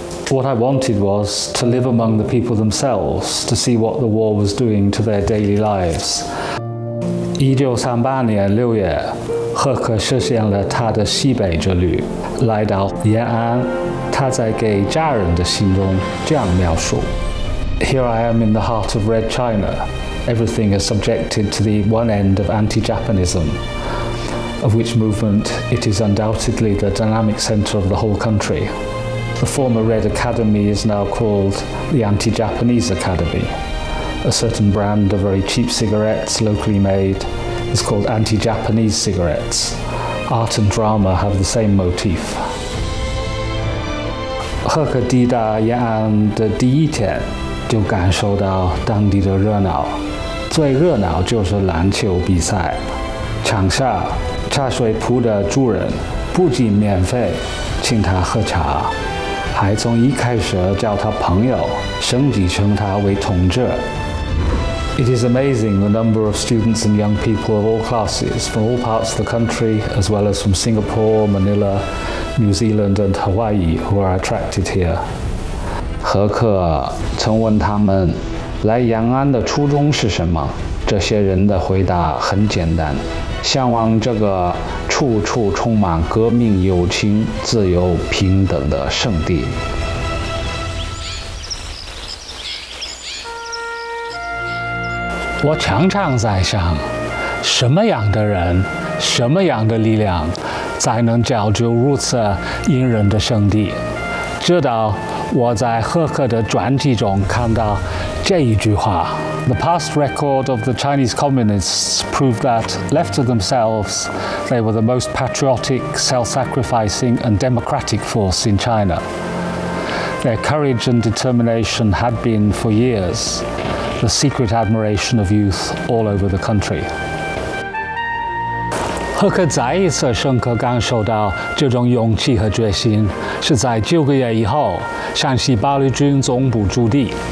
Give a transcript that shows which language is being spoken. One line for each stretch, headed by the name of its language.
English: What I wanted was to live among the people themselves to see what the war was doing to their daily lives.
Chinese: 1938年6月，赫克实现了他的西北之旅，来到延安。他在给家人的信中这样描述 ：
English: Here I am in the heart of Red China. Everything is subjected to the one end of anti-Japanism, of which movement it is undoubtedly the dynamic center of the whole country. The former Red Academy is now called the Anti-Japanese Academy. A certain brand of very cheap cigarettes, locally made, is called Anti-Japanese Cigarettes. Art and drama have the same motif.
Chinese: 赫克抵达延安的第一天就感受到当地的热闹，最热闹就是篮球比赛。场下茶水铺的主人不仅免费请他喝茶，还从一开始叫他朋友，升级称他为同志。
English: It is amazing the number of students and young people of all classes from all parts of the country, as well as from Singapore, Manila, New Zealand, and Hawaii, who are attracted here.
Chinese: 何克曾问他们来延安的初衷是什么？这些人的回答很简单，向往这个处处充满革命友情、自由平等的圣地。我常常在想，什么样的人、什么样的力量才能造就如此殷人的圣地，直到我在赫克的传记中看到这一句话。
English: The past record of the Chinese communists proved that, left to themselves, they were the most patriotic, self-sacrificing, and democratic force in China. Their courage and determination had been, for years, the secret admiration of youth all over the country.
Chinese: 赫克再一次深刻感受到这种勇气和决心，是在9个月以后，陕西八路军总部驻地。